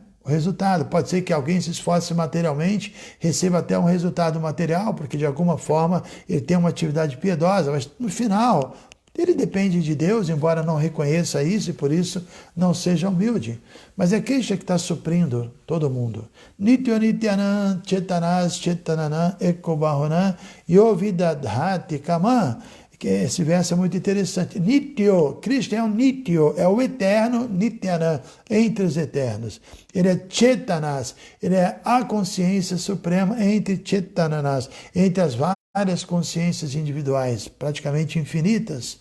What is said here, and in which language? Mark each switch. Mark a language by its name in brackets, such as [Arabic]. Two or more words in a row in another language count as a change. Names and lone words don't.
[Portuguese] O resultado, pode ser que alguém se esforce materialmente, receba até um resultado material, porque de alguma forma ele tem uma atividade piedosa, mas no final ele depende de Deus, embora não reconheça isso e por isso não seja humilde. Mas é Cristo que está suprindo todo mundo. [Sanskrit] नित्यो नित्यानां चेतनस् चेतनानां एकोबहूनां योविदधाति कामा. [Portuguese] Que esse verso é muito interessante. Nityo, Cristo é um nityo, é o eterno, nityanam, entre os eternos. Ele é chetanas, ele é a consciência suprema entre chetananas, entre as várias consciências individuais, praticamente infinitas.